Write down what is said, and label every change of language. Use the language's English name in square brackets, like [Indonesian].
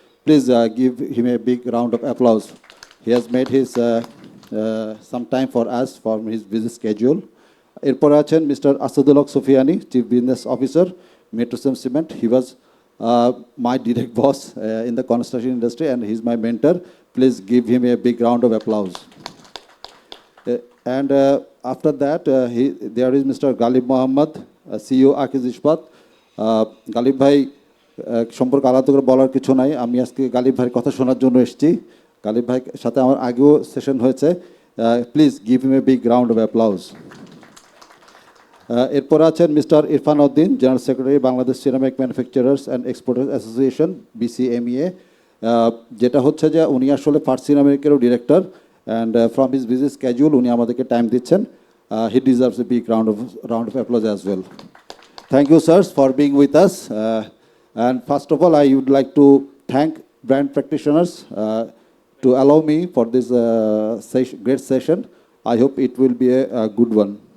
[English] Please give him a big round of applause. He has made his some time for us for his busy schedule. [Bangla] এরপর আছেন mister Asadul Haque Sufiyani, chief business officer, Metrocem cement. [English] He was my direct boss in the construction industry and he's my mentor. Please give him a big round of applause. And after that, there is Mr. Galib Muhammad, CEO Akij Ispat. [Bangla] Ghalib ভাই সম্পর্কে আলাদা করে বলার কিছু নাই, আমি আজকে গালিব ভাইয়ের কথা শোনার জন্য এসেছি। গালিব ভাইয়ের সাথে আমার আগেও সেশন হয়েছে। [English] Please give him a big round of applause. [Bangla] এরপর আছেন mister Irfan Uddin, general secretary Bangladesh ceramic manufacturers and exporters association, BCMEA। যেটা হচ্ছে যে উনি আসলে first সিরামিকেরও director, [English] and from his busy schedule [Bangla] উনি আমাদেরকে টাইম দিচ্ছেন। [English] He deserves a big round of applause as well. Thank you, sirs, for being with us. And first of all, I would like to thank brand practitioners to allow me for this great session. I hope it will be a good one.